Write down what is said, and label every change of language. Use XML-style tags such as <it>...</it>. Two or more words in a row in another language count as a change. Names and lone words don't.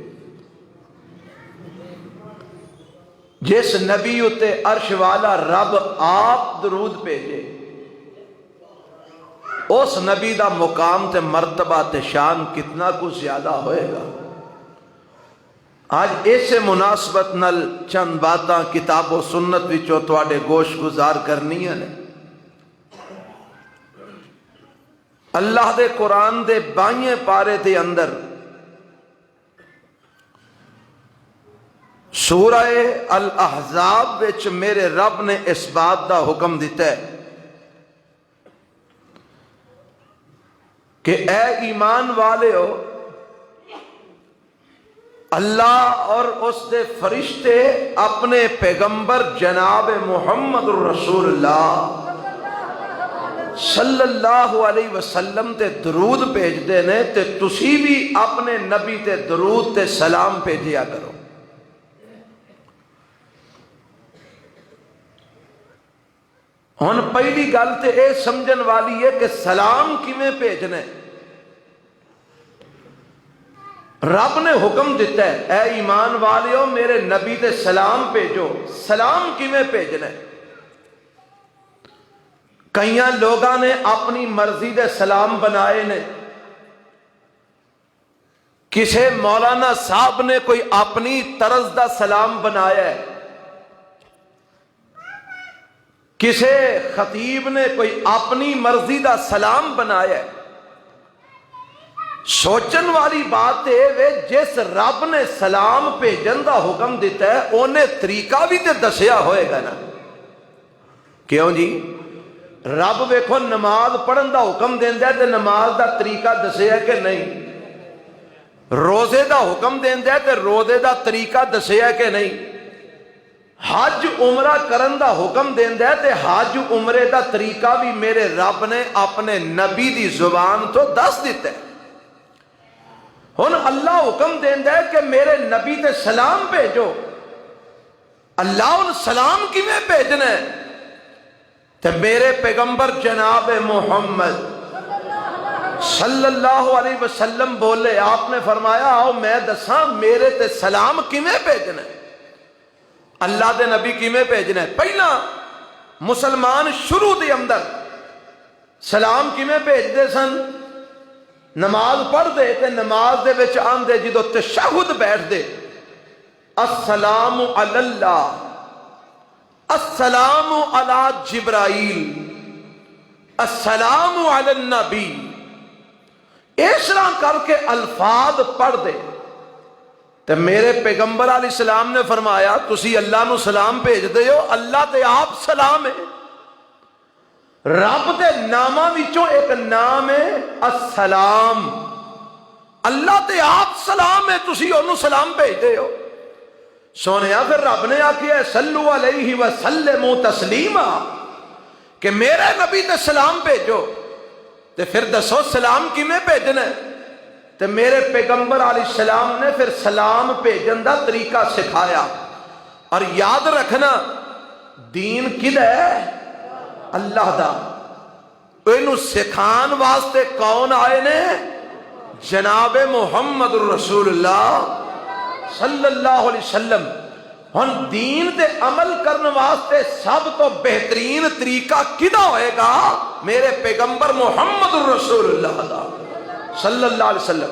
<pa>جس نبی اتے عرش والا رب آپ درود بھیجے اس نبی دا مقام تے مرتبہ تے شان کتنا کچھ زیادہ ہوئے گا۔ آج ایسے مناسبت نل چند باتاں کتاب و سنت وچوں تواڈے گوش گزار کرنیاں نے۔ اللہ دے قرآن دے 22 پارے دے اندر سورہ الاحزاب وچ میرے رب نے اس بات دا حکم دیتا ہے کہ اے ایمان والے ہو، اللہ اور اس دے فرشتے اپنے پیغمبر جناب محمد الرسول اللہ</pa> <ar>صلی اللہ علیہ وسلم</ar> <pa>تے درود بھیجدے نے تے تسی بھی اپنے نبی تے درود تے سلام بھیجیا کرو۔ ہن پہلی گل تے اے سمجھن والی ہے کہ سلام کیویں بھیجنا ہے۔ رب نے حکم دیتا ہے اے ایمان والیو میرے نبی تے سلام بھیجو۔ سلام کیویں بھیجنا ہے؟ کئیاں لوگاں نے اپنی مرضی دے سلام بنائے نے۔ کسے مولانا صاحب نے کوئی اپنی طرز دا سلام بنایا ہے، کسے خطیب نے کوئی اپنی مرضی دا سلام بنایا ہے۔ سوچن والی بات ہے جس رب نے سلام بھیجن دا حکم دیتا ہے انہیں طریقہ بھی تے دسیا ہوئے گا نا۔ کیوں جی؟ رب ویکھو نماز پڑھن دا حکم دیندا ہے تے نماز دا طریقہ دسیا کہ نہیں؟ روزے دا حکم دیندا ہے تے روزے دا طریقہ دسیا کہ نہیں؟ حج عمرہ کرن دا حکم دیندا ہے تے حج عمرے دا طریقہ بھی میرے رب نے اپنے نبی دی زبان تو دس دیتا ہے۔ ہن اللہ حکم دیندا ہے کہ میرے نبی تے سلام بھیجو۔ اللہ ان سلام کیویں بھیجنا ہے؟ تے میرے پیغمبر جناب محمد</pa> <ar>صلی اللہ علیہ وسلم</ar> <pa>بولے، آپ نے فرمایا آؤ میں دساں میرے تے سلام کیویں بھیجنا ہے، اللہ دے نبی کیویں بھیجنا ہے۔ پہلا مسلمان شروع دے اندر سلام کیویں بھیجدے سن؟ نماز پڑھ دے تے نماز دے وچ آندے جدو تشہد بیٹھ دے،</pa> <ar>السلام علی اللہ، السلام علی جبرائیل، السلام علی النبی،</ar> <pa>اس طرح کر کے الفاظ پڑھ دے۔ تو میرے پیغمبر علیہ السلام نے فرمایا تسی اللہ نو سلام بھیج دے ہو، اللہ تے آپ سلام ہے۔ رب دے ناماں وچوں ایک نام ہے السلام، اللہ تے آپ سلام ہے، تسی انہوں سلام بھیج دے ہو۔ سونیا پھر رب نے آکھیا ہے</pa> <ar>صلو علیہ وسلموا تسلیما،</ar> <pa>کہ میرے نبی تے سلام بھیجو۔ تے پھر دسو سلام کیویں بھیجنا ہے؟ تے میرے پیغمبر علیہ السلام نے پھر سلام بھیجن دا طریقہ سکھایا۔ اور یاد رکھنا دین کدا ہے؟ اللہ دا۔ اینو سکھان واسطے کون آئے نے؟</pa> <ar>جناب محمد رسول اللہ صلی اللہ علیہ وسلم۔</ar> <pa>ہن دین تے عمل کرنے واسطے سب تو بہترین طریقہ کدا ہوئے گا؟ میرے پیغمبر محمد رسول اللہ دا</pa> <ar>صلی اللہ علیہ وسلم۔</ar>